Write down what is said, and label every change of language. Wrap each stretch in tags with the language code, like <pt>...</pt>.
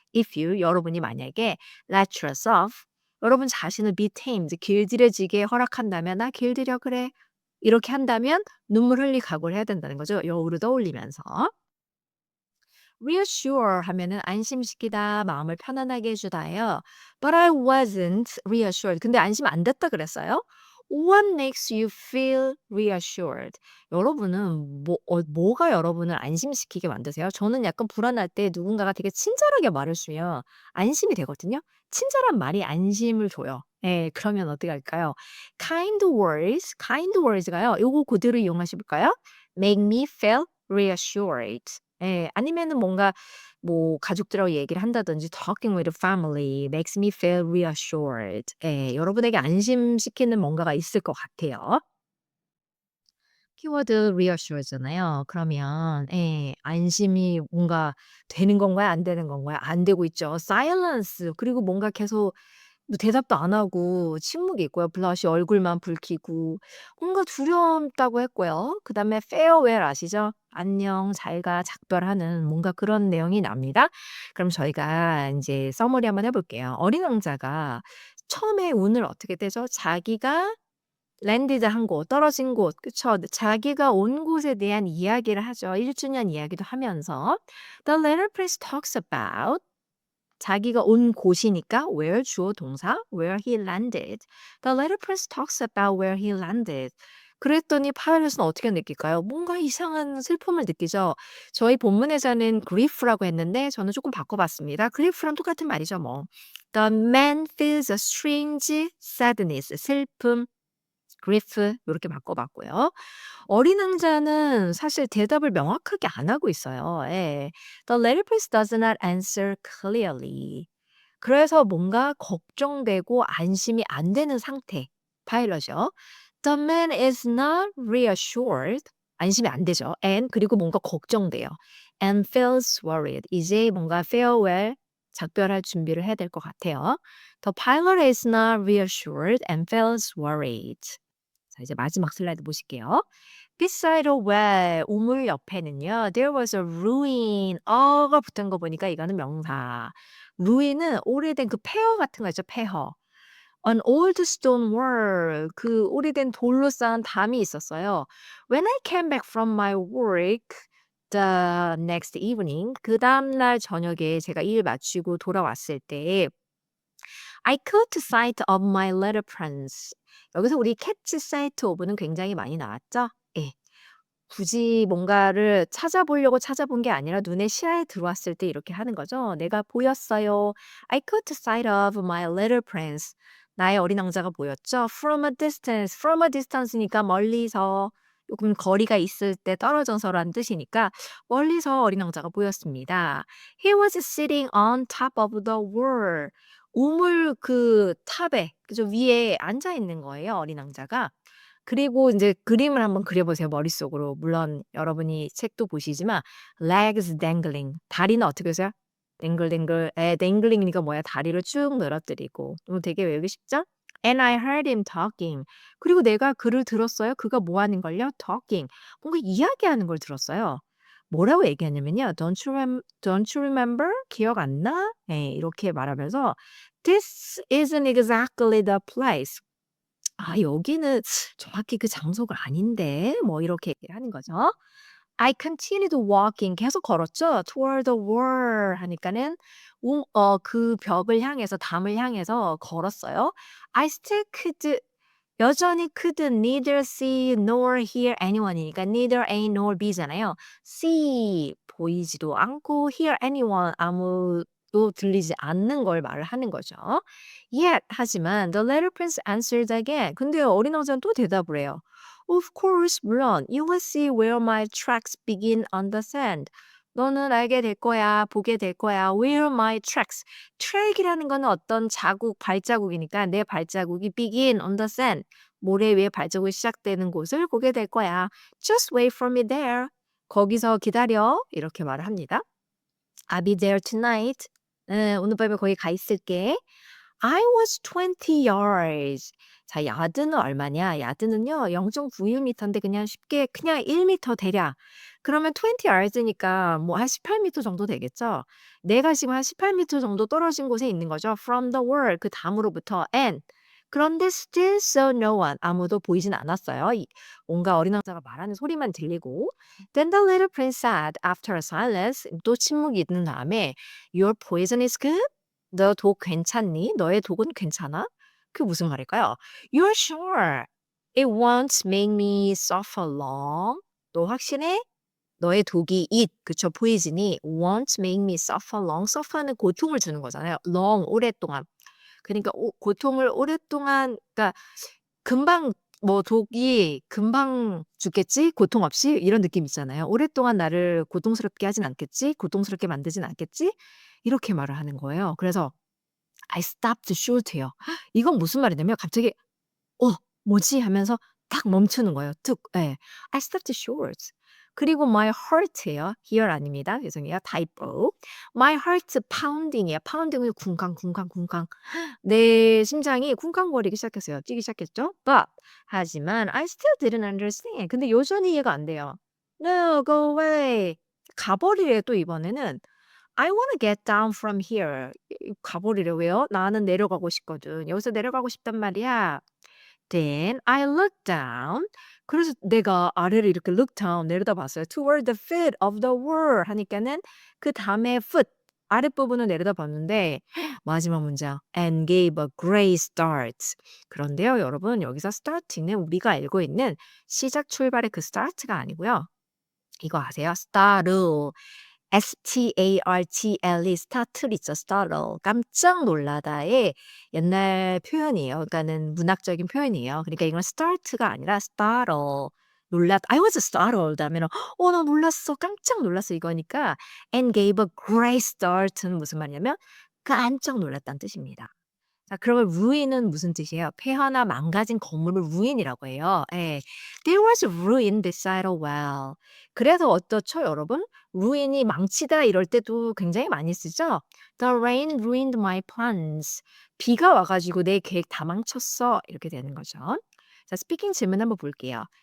<en>If you</en> <ko>여러분이 만약에</ko> <en>let yourself</en> <ko>여러분 자신을</ko> <en>be tamed</en> <ko>길들여지게 허락한다면 "나 길들여 그래." 이렇게 한다면 눈물 흘릴 각오를 해야 된다는 거죠, 여우를 떠올리면서. reassure 하면은 안심시키다, 마음을 편안하게 해 주다예요.</ko> <en>But I wasn't reassured.</en> <ko>근데 안심 안 됐다 그랬어요.</ko> <en>What makes you feel reassured?</en> <ko>여러분은 뭐가 여러분을 안심시키게 만드세요? 저는 약간 불안할 때 누군가가 되게 친절하게 말을 주면 안심이 되거든요. 친절한 말이 안심을 줘요. 예. 그러면 어떻게 할까요?</ko> <en>kind words</en> <ko>가요. 요거 그대로 이용하셔 볼까요?</ko> <en>make me feel reassured. 예.</en> <ko>아니면은 뭔가 뭐 가족들하고 얘기를 한다든지</ko> <en>talking with family makes me feel reassured.</en> <ko>예. 여러분에게 안심시키는 뭔가가 있을 것 같아요. 키워드 reassure잖아요. 그러면 예 안심이 뭔가 되는 건가요? 안 되는 건가요? 안 되고 있죠. silence 그리고 뭔가 계속 뭐 대답도 안 하고 침묵이 있고요. blush 얼굴만 붉히고 뭔가 두렵다고 했고요. 그다음에 farewell 아시죠? 안녕, 잘 가, 작별하는 뭔가 그런 내용이 납니다. 그럼 저희가 인제 서머리 한번 해 볼게요. 어린 왕자가 처음에 운을 어떻게 떼죠? 자기가 랜디드 한 곳, 떨어진 곳 그쵸. 자기가 온 곳에 대한 이야기를 하죠. 1 주년 이야기도 하면서</ko> <en>The letter prince talks about</en> <ko>자기가 온 곳이니까</ko> <en>where</en> <ko>주어 동사</ko> <en>where he landed. The letter prince talks about where he landed.</en> <ko>그랬더니 파일럿은 어떻게 느낄까요? 뭔가 이상한 슬픔을 느끼죠. 저희 본문에서는 grief라고 했는데 저는 조금 바꿔봤습니다. grief랑 똑같은 말이죠 뭐.</ko> <en>The man feels a strange sadness.</en> <ko>슬픔, grief 요렇게 바꿔봤고요. 어린 왕자는 사실 대답을 명확하게 안 하고 있어요. 예.</ko> <en>The letter please does not answer clearly.</en> <ko>그래서 뭔가 걱정되고 안심이 안 되는 상태. 파일럿이요.</ko> <en>The man is not reassured.</en> <ko>안심이 안 되죠. And 그리고 뭔가 걱정돼요.</ko> <en>And feels worried.</en> <ko>이제 뭔가 farewell 작별할 준비를 해야 될 것 같아요.</ko> <en>The pilot is not reassured and feels worried.</en> <ko>자, 이제 마지막 슬라이드 보실게요.</ko> <en>Beside a well,</en> <ko>우물 옆에는요.</ko> <en>There was a ruin.</en> <ko>어가 붙은 거 보니까 이거는 명사. ruin은 오래된 그 폐허 같은 거 있죠.</ko> <en>폐허. An old stone wall.</en> <ko>그 오래된 돌로 쌓은 담이 있었어요.</ko> <en>When I came back from my work the next evening.</en> <ko>그 다음날 저녁에 제가 일 마치고 돌아왔을 때</ko> <en>I caught sight of my little prince.</en> <ko>여기서 우리 catch sight of는 굉장히 많이 나왔죠? 예. 굳이 뭔가를 찾아보려고 찾아본 게 아니라 눈에 시야에 들어왔을 때 이렇게 하는 거죠. 내가 보였어요.</ko> <en>I caught sight of my little prince.</en> <ko>나의 어린 왕자가 보였죠.</ko> <en>From a distance.</en> <ko>From a distance니까 멀리서 조금 거리가 있을 때 떨어져서라는 뜻이니까 멀리서 어린 왕자가 보였습니다.</ko> <en>He was sitting on top of the wall.</en> <ko>우물 그 탑에 그죠 위에 앉아 있는 거예요, 어린 왕자가. 그리고 인제 그림을 한번 그려 보세요, 머릿속으로. 물론 여러분이 책도 보시지만</ko> <en>legs dangling</en> <ko>다리는 어떻게 하세요? 댕글댕글 예 dangling이니까 뭐야 다리를 쭉 늘어뜨리고. 되게 외우기 쉽죠?</ko> <en>And I heard him talking.</en> <ko>그리고 내가 그를 들었어요. 그가 뭐 하는 걸요? talking. 뭔가 이야기하는 걸 들었어요. 뭐라고 얘기하냐면요.</ko> <en>Don't you remember?</en> <ko>기억 안 나? 예 이렇게 말하면서</ko> <en>This isn't exactly the place.</en> <ko>아 여기는 정확히 그 장소가 아닌데 뭐 이렇게 얘기를 하는 거죠.</ko> <en>I continued walking</en> <ko>계속 걸었죠.</ko> <en>toward the wall</en> <ko>하니까는 그 벽을 향해서 담을 향해서 걸었어요.</ko> <en>I still could 여전히 could neither see nor hear anyone이니까 neither A nor B잖아요.</en> <ko>see 보이지도 않고</ko> <en>hear anyone</en> <ko>아무도 들리지 않는 걸 말을 하는 거죠.</ko> <en>Yet 하지만 the little prince answered again.</en> <ko>근데 어린 왕자는 또 대답을 해요.</ko> <en>Of course, 물론 you will see where my tracks begin on the sand.</en> <ko>너는 알게 될 거야, 보게 될 거야.</ko> <en>Where my tracks.</en> <ko>track이라는 거는 어떤 자국, 발자국이니까 내 발자국이</ko> <en>begin on the sand.</en> <ko>모래 위에 발자국이 시작되는 곳을 보게 될 거야.</ko> <en>Just wait for me there.</en> <ko>거기서 기다려. 이렇게 말을 합니다.</ko> <en>I'll be there tonight.</en> <ko>오늘 밤에 거기 가 있을게.</ko> <en>I was 20 yards.</en> <ko>자, 야드는 얼마냐? 야드는요, 0.91m인데 그냥 쉽게 그냥 1m 대략. 그러면 20 yards니까 뭐 한 18m 정도 되겠죠? 내가 지금 한 18m 정도 떨어진 곳에 있는 거죠.</ko> <en>From the wall,</en> <ko>그 담으로부터.</ko> <en>And 그런데 still saw no one.</en> <ko>아무도 보이진 않았어요. 뭔가 어린 왕자가 말하는 소리만 들리고.</ko> <en>Then the little prince said, after a silence,</en> <ko>또 침묵이 있는 다음에,</ko> <en>Your poison is good?</en> <ko>너 독 괜찮니? 너의 독은 괜찮아? 그게 무슨 말일까요?</ko> <en>You're sure. It won't make me suffer long.</en> <ko>너 확신해? 너의 독이</ko> <en>it 그쵸 poison이 won't make me suffer long.</en> <ko>suffer는 고통을 주는 거잖아요. long 오랫동안. 그러니까 고통을 오랫동안 그러니까 금방 뭐 독이 금방 죽겠지? 고통 없이? 이런 느낌 있잖아요. 오랫동안 나를 고통스럽게 하진 않겠지? 고통스럽게 만들진 않겠지? 이렇게 말을 하는 거예요. 그래서</ko> <en>I stopped short</en> <ko>예요. 이건 무슨 말이냐면 갑자기 '어 뭐지?' 하면서 딱 멈추는 거예요. 툭 예.</ko> <en>I stopped short.</en> <ko>그리고 my heart예요. here 아닙니다. 죄송해요. typo.</ko> <en>My heart pounding이에요.</en> <ko>pounding은 쿵쾅 쿵쾅 쿵쾅. 내 심장이 쿵쾅거리기 시작했어요. 뛰기 시작했죠.</ko> <en>But 하지만 I still didn't understand.</en> <ko>근데 여전히 이해가 안 돼요.</ko> <en>No, go away.</en> <ko>가버리래요 또 이번에는.</ko> <en>I wanna get down from here.</en> <ko>가버리래. 왜요? 나는 내려가고 싶거든. 여기서 내려가고 싶단 말이야.</ko> <en>Then I looked down.</en> <ko>그래서 내가 아래를 이렇게 look down 내려다봤어요.</ko> <en>Toward the foot of the wall</en> <ko>하니까는 그다음에</ko> <en>foot</en> <ko>아랫부분을 내려다봤는데 마지막 문장</ko> <en>and gave a great start.</en> <ko>그런데요, 여러분 여기서 start는 우리가 알고 있는 시작 출발의 그 start가 아니고요. 이거 아세요? startle. startle, startle 있죠. startle. 깜짝 놀라다의 옛날 표현이에요. 그러니까는 문학적인 표현이에요. 그러니까 이건 start가 아니라 startle.</ko> <en>I was startled</en> <ko>하면은 나 놀랐어. 깜짝 놀랐어 이거니까 and gave a great start는 무슨 말이냐면 깜짝 놀랐다는 뜻입니다. 자 그러면 ruin은 무슨 뜻이에요? 폐허나 망가진 건물을 ruin이라고 해요. 예.</ko> <en>There was a ruin beside a well.</en> <ko>그래서 어떻죠, 여러분? ruin이 망치다 이럴 때도 굉장히 많이 쓰죠.</ko> <en>The rain ruined my plans.</en> <ko>비가 와 가지고 내 계획 다 망쳤어. 이렇게 되는 거죠. 자, 스피킹 질문 한번 볼게요.</ko>